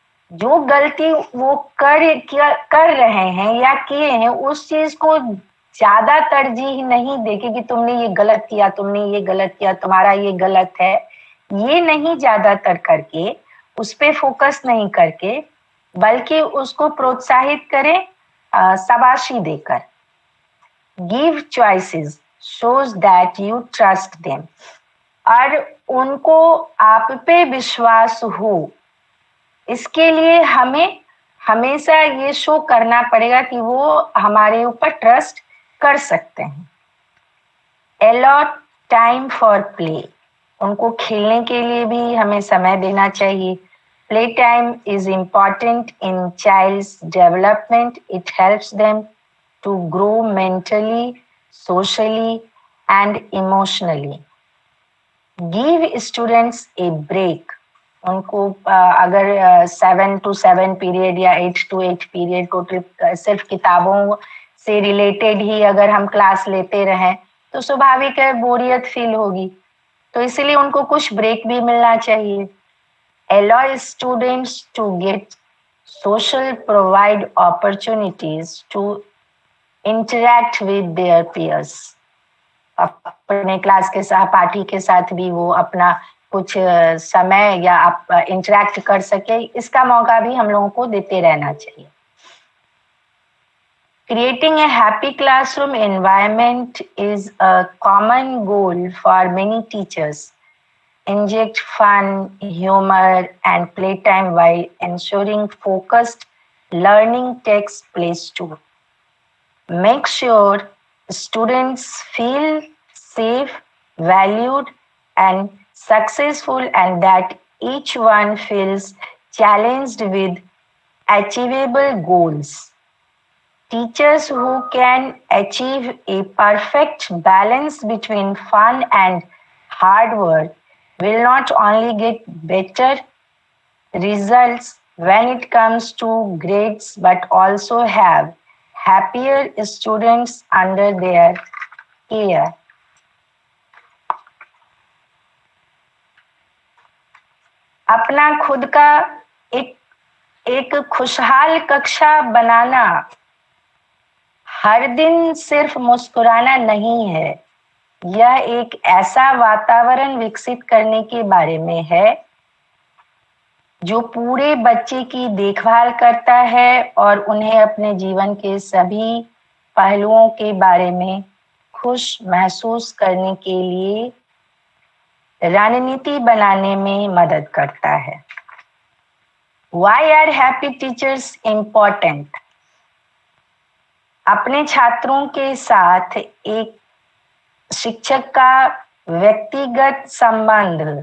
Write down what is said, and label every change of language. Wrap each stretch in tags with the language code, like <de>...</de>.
<hi>जो गलती वो कर रहे हैं या किए हैं, उस चीज को ज्यादा तरजीह नहीं देके कि तुमने ये गलत किया, तुमने ये गलत किया, तुम्हारा ये गलत है, ये नहीं ज्यादातर करके, उस पे फोकस नहीं करके, बल्कि उसको प्रोत्साहित करें शाबाशी देकर।</hi> <en>Give choices shows that you trust them।</en> <hi>और उनको आप पे विश्वास हो, इसके लिए हमें हमेशा ये शो करना पड़ेगा कि वो हमारे ऊपर ट्रस्ट कर सकते हैं।</hi> <en>allot time for play,</en> <hi>उनको खेलने के लिए भी हमें समय देना चाहिए।</hi> <en>Play time is important in child's development, it helps them to grow mentally, socially and emotionally। Give students a break।</en> <hi>उनको अगर 7 to 7 पीरियड या 8 to 8 पीरियड को सिर्फ किताबों से रिलेटेड ही अगर हम क्लास लेते रहें तो स्वाभाविक है बोरियत फील होगी, तो इसीलिए उनको कुछ ब्रेक भी मिलना चाहिए।</hi> <en>Allow students to get social, provide opportunities to interact with their peers।</en> <hi>अपने क्लास के सहपाठी के साथ भी वो अपना कुछ समय या इंटरेक्ट कर सके, इसका मौका भी हम लोगों को देते रहना चाहिए।</hi> <en>Creating a happy classroom environment is a common goal for many teachers। Inject fun, humor and playtime while ensuring focused learning takes place too। Make sure students feel safe, valued and successful, and that each one feels challenged with achievable goals। Teachers who can achieve a perfect balance between fun and hard work will not only get better results when it comes to grades, but also have happier students under their care।</en> <hi>अपना खुद का एक खुशहाल कक्षा बनाना हर दिन सिर्फ मुस्कुराना नहीं है, यह एक ऐसा वातावरण विकसित करने के बारे में है जो पूरे बच्चे की देखभाल करता है और उन्हें अपने जीवन के सभी पहलुओं के बारे में खुश महसूस करने के लिए रणनीति बनाने में मदद करता है।</hi> <en>Why are happy teachers important?</en> <hi>अपने छात्रों के साथ एक शिक्षक का व्यक्तिगत संबंध</hi>